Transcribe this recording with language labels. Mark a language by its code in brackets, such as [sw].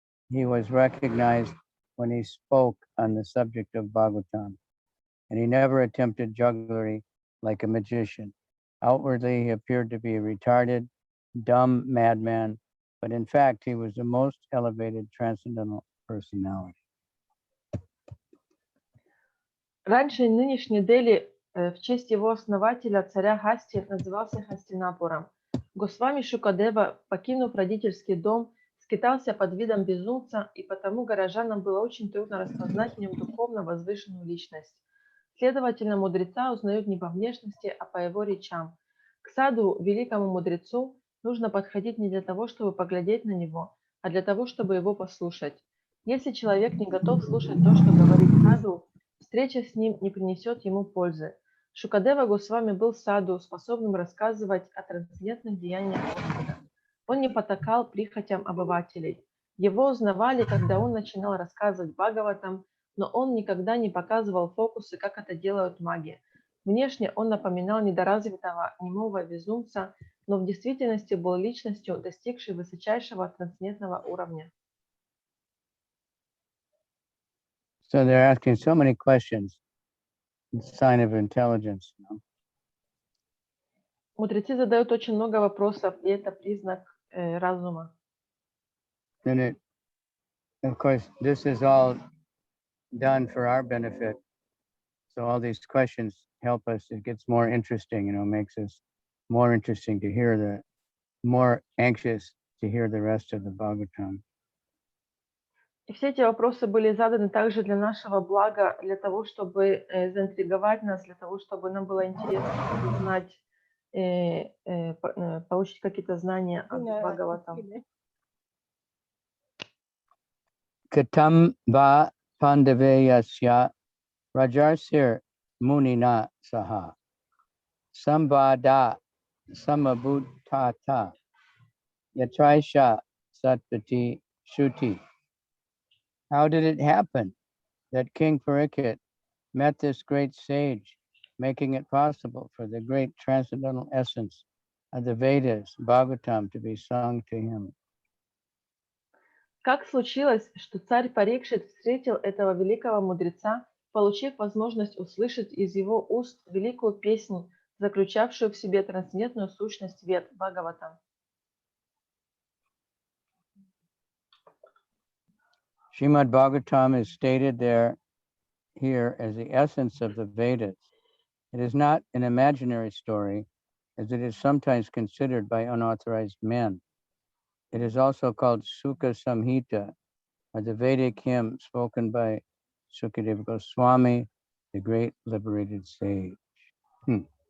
[en] He was recognized when he spoke on the subject of Bhagavatam, and he never attempted jugglery like a magician. Outwardly, he appeared to be a retarded, dumb madman, but in fact, he was the most elevated transcendental personality. [ru] Раньше нынешний Дели в честь его основателя, царя Хасти, назывался Хастинапуром. Госвами Шукадева, покинув родительский дом, скитался под видом безумца, и потому горожанам было очень трудно распознать в нем духовно возвышенную личность. Следовательно, мудреца узнают не по внешности, а по его речам. К саду, великому мудрецу, нужно подходить не для того, чтобы поглядеть на него, а для того, чтобы его послушать. Если человек не готов слушать то, что говорит саду, встреча с ним не принесет ему пользы. Шукадева Госвами был саду, способным рассказывать о трансцендентных деяниях Господа. Он не потакал прихотям обывателей. Его узнавали, когда он начинал рассказывать Бхагаватам, но он никогда не показывал фокусы, как это делают маги. Внешне он напоминал недоразвитого, немого безумца, но в действительности был личностью, достигшей высочайшего трансцендентного уровня. [en] So they're asking so many questions. It's a sign of intelligence. [ru] Мудрецы задают очень много вопросов, и это признак разума. [en] And of course, this is all done for our benefit. So all these questions help us. It gets more interesting, makes us more interesting to hear more anxious to hear the rest of the Bhagavatam. [ru] И все эти вопросы были заданы также для нашего блага, для того, чтобы заинтриговать нас, для того, чтобы нам было интересно узнать, получить какие-то знания от Бхагаватам. [sa] Katam va pandaveyasya rajarsir munina saha sambada samabhutata yatraisha satpati shuti. [en] How did it happen that King Parikshit met this great sage, making it possible for the great transcendental essence of the Vedas, Bhagavatam, to be sung to him? [ru] Как случилось, что царь Парикшит встретил этого великого мудреца, получив возможность услышать из его уст великую песнь, заключавшую в себе трансцендентную сущность Вед, Бхагаватам? [en] Srimad Bhagavatam is stated here as the essence of the Vedas. It is not an imaginary story, as it is sometimes considered by unauthorized men. It is also called Sukha Samhita, or the Vedic hymn spoken by Sukadeva Swami, the great liberated sage.